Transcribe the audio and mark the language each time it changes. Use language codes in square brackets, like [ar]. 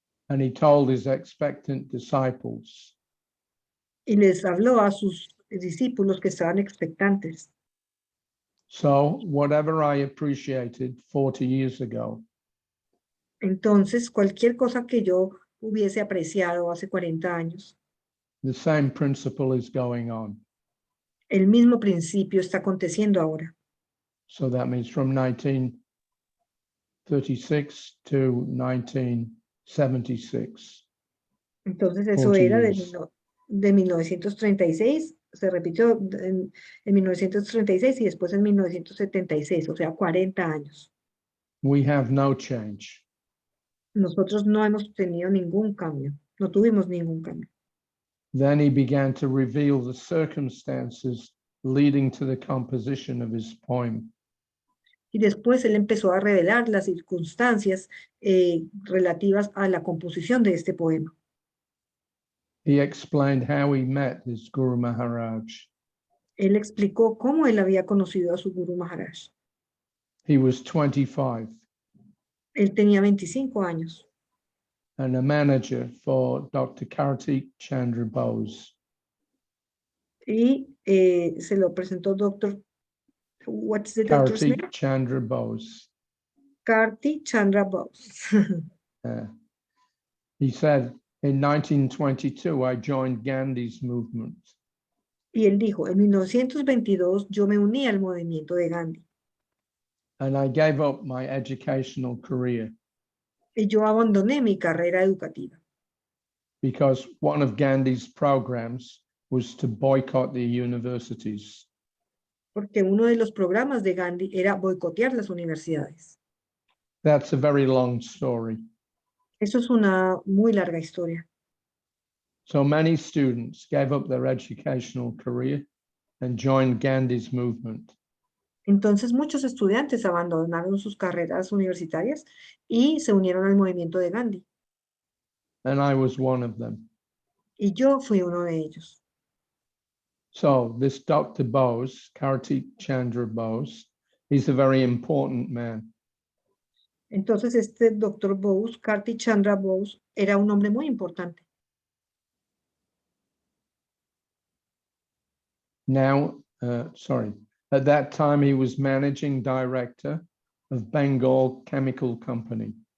[en] and he told his expectant disciples, [es] y les habló a sus discípulos que estaban expectantes. [en] so whatever I appreciated 40 years ago, [es] Entonces, cualquier cosa que yo hubiese apreciado hace 40 años, [en] the same principle is going on. [es] el mismo principio está aconteciendo ahora. [en] So that means from 1936 to 1976. [es] Entonces, eso [en] 40 [es] era [en] years. [es] de 1936, se repitió en 1936 y después en 1976, o sea, 40 años. [en] We have no change. [es] Nosotros no hemos tenido ningún cambio, no tuvimos ningún cambio. [en] Then he began to reveal the circumstances leading to the composition of his poem. [es] Y después él empezó a revelar las circunstancias relativas a la composición de este poema. [en] He explained how he met his Guru Maharaj. [es] Él explicó cómo él había conocido a su Guru Maharaj. [en] He was 25 [es] Él tenía 25 años [en] and a manager for Dr. Kartik Chandra Bose. [es] y se lo presentó doctor, [en] what's the doctor's name? Kartik Chandra Bose. [es] Karti Chandra Bose. [en] He said, in 1922, I joined Gandhi's movement. [es] Y él dijo, en 1922 yo me uní al movimiento de Gandhi [en] And I gave up my educational career [es] y yo abandoné mi carrera educativa [en] because one of Gandhi's programs was to boycott the universities. [es] porque uno de los programas de Gandhi era boicotear las universidades. [en] That's a very long story. [es] Eso es una muy larga historia. [en] So many students gave up their educational career and joined Gandhi's movement. [es] Entonces muchos estudiantes abandonaron sus carreras universitarias y se unieron al movimiento de Gandhi. [en] And I was one of them. [es] Y yo fui uno de ellos. [en] So this Dr. Bose, Kartik Chandra Bose, he's a very important man. [es] Entonces este doctor Bose, Karti Chandra Bose, era un hombre muy importante. [en] Now, at that time he was managing director of Bengal Chemical Company.